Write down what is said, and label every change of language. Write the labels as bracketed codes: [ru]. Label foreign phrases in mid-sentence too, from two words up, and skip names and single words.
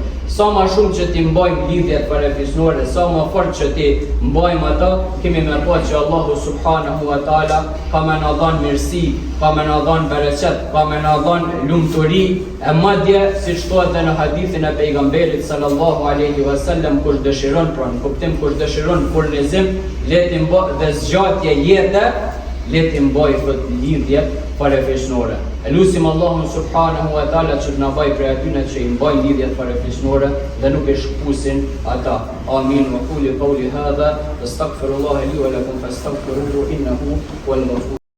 [sq] Sa më shumë që ti mbajmë lidhjet farefisnore, sa më fort që ti mbajmë ato, kemi me pa që Allahu [ar] سبحانه وتعالى [sq] ka më na dhënë mirësi, ka më na dhënë bereqet, ka më na dhënë lumturi, e madje siç thotë në hadithin e pejgamberit [ar] صلى الله عليه وسلم, [sq] kush dëshiron pra në kuptim kush dëshiron furnizim, le të mbaj dhe zgjatje jete, le të mbaj lidhje farefisnore. Elusim Allahun [ar] سبحانه وتعالى [sq] që të na bëj prej atyre që i mbajnë lidhjet farefisnore dhe nuk e shkusin ata. Amin. [ar] وأقول قولي هذا أستغفر الله لي ولكم فاستغفروه إنه هو الغفور